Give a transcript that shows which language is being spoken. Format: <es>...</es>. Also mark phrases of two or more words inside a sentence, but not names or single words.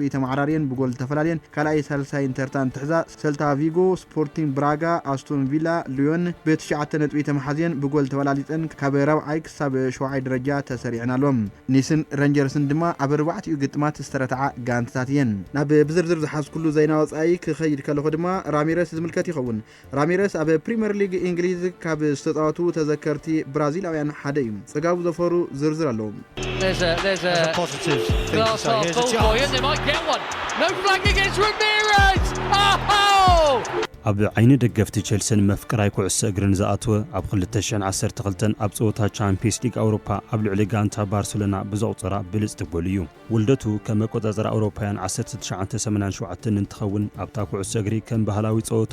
<ti>ተማዕራሪን ብጎል ተፈላልየን ካልኣይ ሳልሳይ ኢንተርታን ትሕዛ ሰልታ ቪጎ ስፖርቲንግ ብራጋ አስቶን ቪላ ሊዮን በ9 ነጥብ ተመሓዝየን ብጎል ተበላሊጠን ካብ ራብዓይ ክሳብ 7ይ ደረጃ ተሰሪዕናሎም ኒስን ሬንጀርስን ድማ ኣብ 4 ግጥማት ዝተረታዓ ጋንታታት እየን ናብ ብዝርዝር ዝሓዝ ኩሉ ዜና ወጻኢ ክኸይድ ከለኹ ድማ ራሚረስ ዝምልከት ይኸውን ራሚረስ ኣብ ፕሪሚየር ሊግ እንግሊዝ ካብ ዝተጻወቱ ተዘከርቲ ብራዚላውያን ሓደ እዩ ጽጋቡ ዘፈሩ ዝርዝር ኣለዎም</ti> <en>There's a positive glass half full boy and they might get one. No flag against Ramirez. Oh!</en> <ti>ኣብ ዓይኒ ደገፍቲ ቸልሲን መፍቀራይ ኩዕሶ እግርን ዝኣተወ ኣብ 2012 ኣብ ጸወታ ቻምፒየንስ ሊግ አውሮፓ ኣብ ልዕሊ ጋንታ ባርሴሎና ብዘውፅራ ብልጽ ትጎል እዩ ውልደቱ ከም መቆጻጸሪ አውሮፓውያን 1987 እንትኸውን ኣብታ ኩዕሶ እግሪ ከም ባህላዊ ጸወታ</ti>